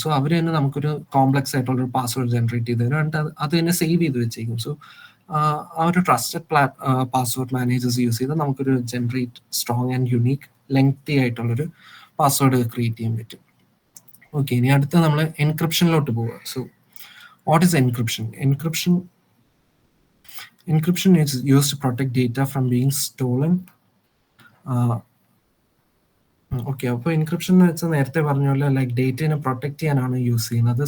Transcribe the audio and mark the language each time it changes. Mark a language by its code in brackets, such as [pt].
[ml] So അവർ തന്നെ നമുക്കൊരു complex ആയിട്ടുള്ള ഒരു പാസ്വേഡ് ജനറേറ്റ് ചെയ്ത് തരും, എന്നിട്ട് അത് തന്നെ സേവ് ചെയ്ത് വെച്ചേക്കും. സോ ആ ഒരു ട്രസ്റ്റഡ് പാസ്വേഡ് മാനേജേഴ്സ് യൂസ് ചെയ്ത് നമുക്കൊരു സ്ട്രോങ് ആൻഡ് യുണീക്ക് ലെങ്തി ആയിട്ടുള്ളൊരു പാസ്വേഡ് ക്രിയേറ്റ് ചെയ്യാൻ പറ്റും. ഓക്കെ, ഇനി അടുത്ത് നമ്മൾ എൻക്രിപ്ഷനിലോട്ട് പോവുക. [en] So what is encryption? Encryption is used to protect data from being stolen. [ml] Okay, അപ്പോൾ എൻക്രിപ്ഷൻ എന്ന് വെച്ചാൽ നേരത്തെ പറഞ്ഞ പോലെ ലൈക്ക് ഡേറ്റയെ പ്രൊട്ടക്ട് ചെയ്യാനാണ് യൂസ് ചെയ്യുന്നത്.